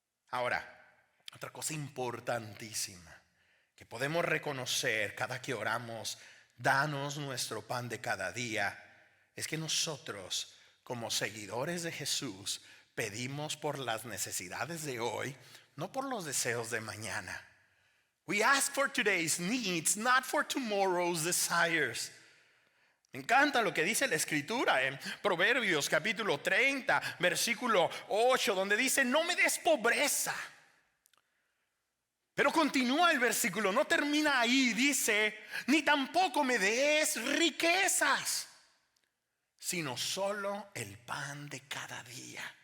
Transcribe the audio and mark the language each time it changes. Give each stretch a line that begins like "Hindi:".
Spanish: Ahora, otra cosa importantísima que podemos reconocer cada que oramos: danos nuestro pan de cada día, es que nosotros, como seguidores de Jesús, pedimos por las necesidades de hoy, no por los deseos de mañana.
English: We ask for today's needs, not for tomorrow's desires.
Spanish: Me encanta lo que dice la escritura en Proverbios capítulo 30, versículo 8, donde dice: no me des pobreza. Pero continúa el versículo, no termina ahí, dice: ni tampoco me des riquezas, sino solo el pan de cada día.